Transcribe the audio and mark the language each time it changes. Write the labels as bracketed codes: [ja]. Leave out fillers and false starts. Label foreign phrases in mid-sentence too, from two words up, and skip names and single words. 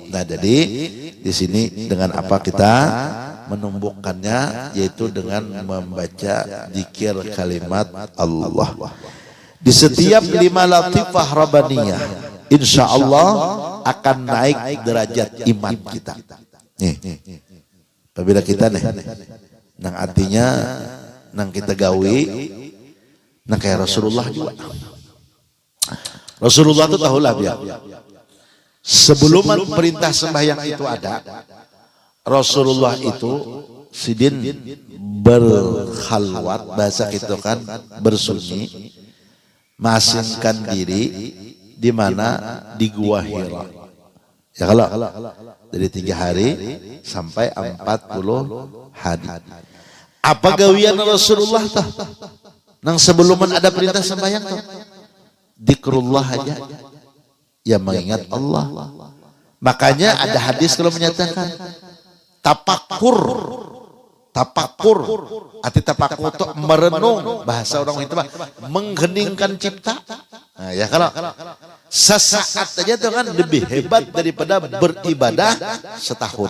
[id] Nah jadi di sini dengan apa kita menumbuhkannya, yaitu dengan membaca zikir kalimat Allah. Di setiap 5 [ar] لطيفة ربانية, إن شاء الله [id] akan naik derajat iman kita. [bjn] Nih, apabila kita nih, nang artinya, nang kita gawi, nang kayak Rasulullah juga. Rasulullah itu tahulah biar. [id] Sebelum perintah sembahyang itu ada, Rasulullah itu sidin berkhalwat, bahasa kita kan bersunyi, masingkan diri di mana di Gua Hira. Ya kalau dari 3 hari sampai 40 hari. [bjn] Apa gawian Rasulullah tuh? Nang sebelum ada perintah sembahyang tuh, zikrullah aja. [id] Ya mengingat Allah. Makanya ada hadis kalau menyatakan tapakur. Arti tapakur itu merenung, bahasa orang itu mengheningkan cipta. Nah, ya kalau sesaat aja itu kan lebih hebat daripada beribadah setahun.